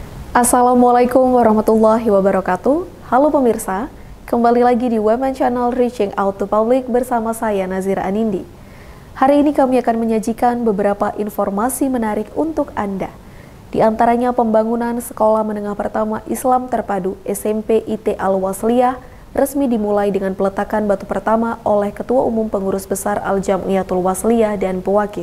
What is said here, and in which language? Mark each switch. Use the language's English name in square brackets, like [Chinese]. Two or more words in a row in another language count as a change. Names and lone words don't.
[Arabic] السلام عليكم ورحمة الله وبركاته. [Indonesian] Halo pemirsa, kembali lagi di Women Channel Reaching Out to Public bersama saya Nazira Anindi. Hari ini kami akan menyajikan beberapa informasi menarik untuk Anda. Di antaranya pembangunan Sekolah Menengah Pertama Islam Terpadu SMP IT Al-Wasliyah resmi dimulai dengan peletakan batu pertama oleh Ketua Umum Pengurus Besar Al-Jam'iyatul Wasliyah dan Pewakif.